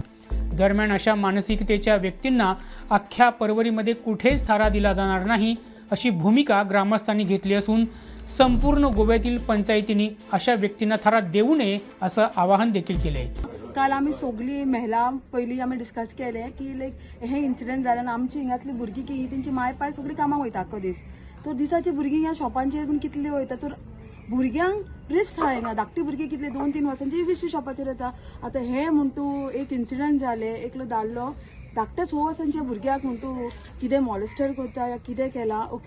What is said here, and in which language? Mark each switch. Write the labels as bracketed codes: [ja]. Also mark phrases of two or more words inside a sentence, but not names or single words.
[mr] दरम्यान अशा मानसिकतेच्या व्यक्तींना अख्ख्या परवरीमध्ये कुठेच थारा दिला जाणार नाही अशी भूमिका ग्रामस्थांनी घेतली असून संपूर्ण गोव्यातील पंचायतींनी अशा व्यक्तींना थारा देऊ नये असं आवाहन देखील केले। [kok] काल आम्ही सगळी महिला पहिली आम्ही डिस्कस केले की लायक हे इन्सिडेंट जालें आनी आमची हिंगातली भुरगीं की तेंची माय पाय सगळी कामाक वयता आख्खो दीस। तर दिसाची भुरगीं ह्या शॉपांचेर बीन कितली वयता तर भुरग्यांक रिस्क हा हिंगा। धाकटी भुरगीं कितले 2-3 वर्सांची 20 शॉपाचेर येता। आतां हे म्हणटू एक इन्सिडेंट जाले, एकलो दादलो धाकट्या 6 वर्सांच्या भुरग्याक म्हणटू कितें मॉलेस्टर करता या कितें केला ओके।